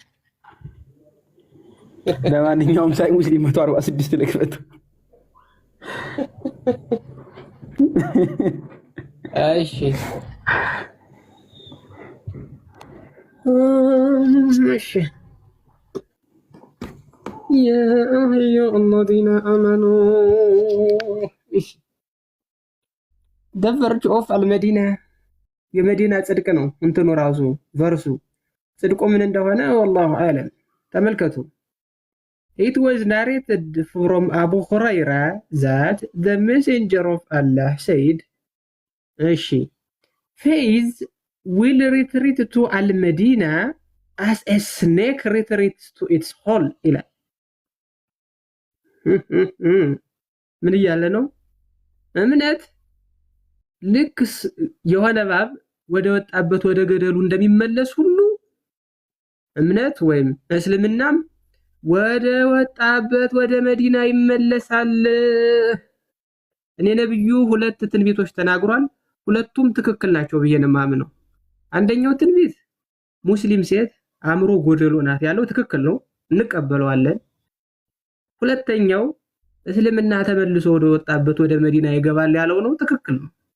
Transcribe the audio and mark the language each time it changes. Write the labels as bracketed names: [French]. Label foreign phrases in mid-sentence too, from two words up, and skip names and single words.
[Amharic] ለማንኛውም ሳይ ሙስሊም 146 ልክፈት። እሺ እሺ [Arabic] يا أيها الذين آمنوا [English] The verge of [Arabic] المدينة [Amharic] የመዲና ጽድቅ ነው። እንትኑ ራሱ ቨርሱ ጽድቁ ምን እንደሆነ [Arabic] والله أعلم። [English] ተመልከቱ። It was narrated from Abu Hurairah that the messenger of Allah said, እሺ faith will retreat to al-Medina as a snake retreats to its hole [Amharic] ይላል። ምን እያለ ነው? እምነት ልክ የሆነ እባብ ወደ ወጣበት ወደ ገደሉ እንደሚመለስ ሁሉ እምነት ወይም እስልምናም ወደ ወጣበት ወደ መዲና ይመለሳል። እኔ ነብዩ ሁለት ትንቢቶች ተናግሯል። ሁለቱም ትክክል ናቸው ብዬ ነው የማምነው። አንደኛው ትንቢት ሙስሊም ሴት አእምሮ ጎደሎ ናት ያለው ትክክል ነው፣ እንቀበለዋለን። ሁለተኛው እስልምና ተመልሶ ወደ ወጣበት ወደ መዲና ይገባል ያለው ነው፣ ትክክል ነው።